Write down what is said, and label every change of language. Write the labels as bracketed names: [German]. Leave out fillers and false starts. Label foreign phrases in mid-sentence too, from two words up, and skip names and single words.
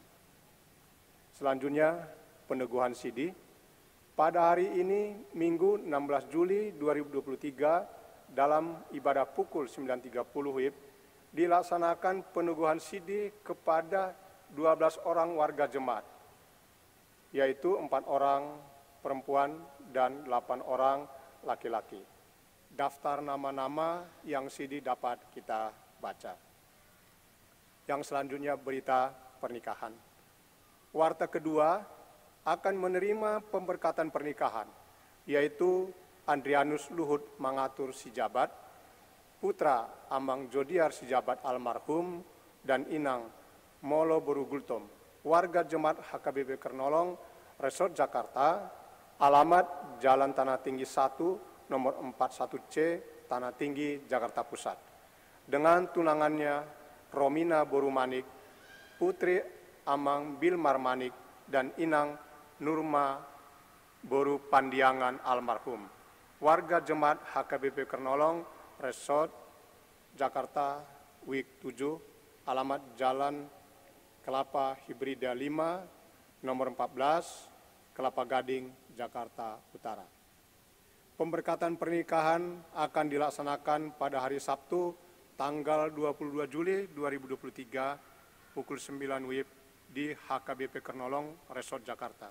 [Indonesian] Selanjutnya peneguhan Sidi. Pada hari ini Minggu 16 Juli 2023 dalam ibadah pukul 9.30 WIB dilaksanakan peneguhan Sidi kepada 12 orang warga jemaat, yaitu 4 orang perempuan dan 8 orang laki-laki. Daftar nama-nama yang Sidi dapat kita baca. Yang selanjutnya berita pernikahan. Warta kedua akan menerima pemberkatan pernikahan, yaitu Andrianus Luhut Mangatur Sijabat, putra Amang Jodiar Sijabat almarhum, dan Inang Molo Borugultom, warga jemaat HKBP Kernolong, Resort Jakarta, alamat Jalan Tanah Tinggi 1, nomor 41C, Tanah Tinggi, Jakarta Pusat. Dengan tunangannya Romina Borumanik, putri Amang Bilmar Manik, dan Inang Nurma Boru Pandiangan almarhum, warga jemaat HKBP Kernolong, Resort Jakarta, WIK 7, alamat Jalan Kelapa Hibrida 5, nomor 14, Kelapa Gading, Jakarta Utara. Pemberkatan pernikahan akan dilaksanakan pada hari Sabtu, tanggal 22 Juli 2023, pukul 9 WIB di HKBP Kernolong, Resort Jakarta.